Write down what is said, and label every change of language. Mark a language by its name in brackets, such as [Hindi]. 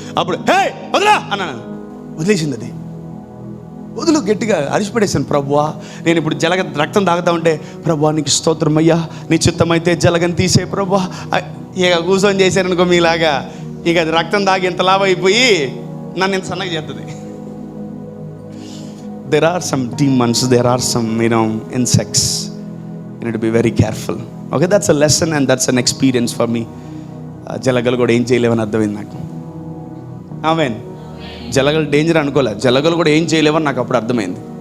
[Telugu] అప్పుడు వదిలా అన్నాను. వదిలేసింది అది. వదులు గట్టిగా అరిచిపడేశాను. ప్రభువా నేను ఇప్పుడు రక్తం తాగుతా ఉంటే, ప్రభువా నీకు స్తోత్రం అయ్యా, నీ చిత్తమైతే జలగని తీసే ప్రభువా. ఇక కూర్చొని చేశారనుకో మీలాగా, ఇక అది రక్తం తాగి ఇంత లాభ అయిపోయి నన్ను ఎంత సన్నగా చేస్తుంది. [English] There are some demons, there are some, insects. You need to be very careful. Okay, that's a lesson and that's an experience for me. [Telugu] జలగలు కూడా ఏం చేయలేవని అర్థమైంది నాకు. ఆమెన్. జలగలు డేంజర్ అనుకోలే, జలగలు కూడా ఏం చేయలేవని నాకు అప్పుడు అర్థమైంది.